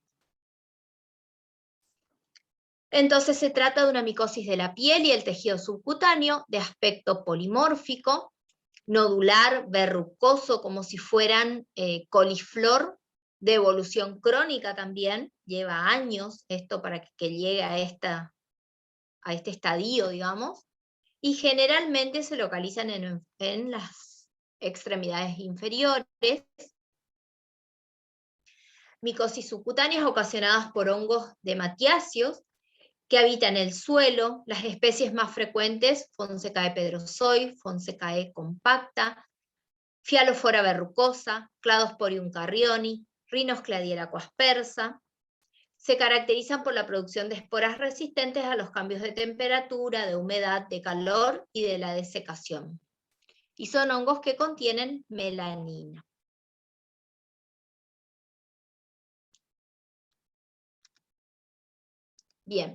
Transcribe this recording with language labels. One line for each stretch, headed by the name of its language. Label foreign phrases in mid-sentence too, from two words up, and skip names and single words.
Spanish: Entonces se trata de una micosis de la piel y el tejido subcutáneo, de aspecto polimórfico, nodular, verrucoso, como si fueran coliflor, de evolución crónica también, lleva años esto para que llegue a este estadio, digamos, y generalmente se localizan en las extremidades inferiores. Micosis subcutáneas ocasionadas por hongos dematiáceos, que habitan el suelo. Las especies más frecuentes, Fonsecae pedrosoi, Fonsecae compacta, Fialophora verrucosa, Cladosporium carrioni, Rhinoscladiera coaspersa. Se caracterizan por la producción de esporas resistentes a los cambios de temperatura, de humedad, de calor y de la desecación. Y son hongos que contienen melanina. Bien.